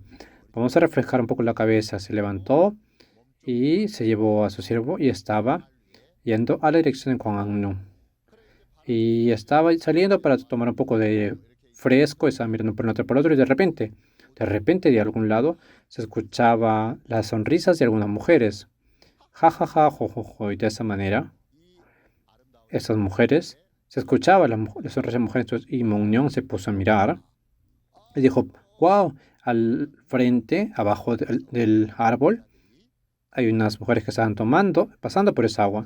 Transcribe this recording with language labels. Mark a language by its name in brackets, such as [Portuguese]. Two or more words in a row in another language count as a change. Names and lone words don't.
[Spanish] Vamos a reflejar un poco la cabeza. Se levantó y se llevó a su siervo y estaba yendo a la dirección de Kwangan-nu. Y estaba saliendo para tomar un poco de fresco, estaba mirando por un lado por otro y de algún lado se escuchaba las sonrisas de algunas mujeres. Ja, ja, ja, jo, jo, jo. Y de esa manera, esas mujeres, se escuchaba las sonrisas de mujeres. Entonces, y Mong se puso a mirar y dijo, wow, al frente, abajo del árbol, hay unas mujeres que estaban pasando por esa agua.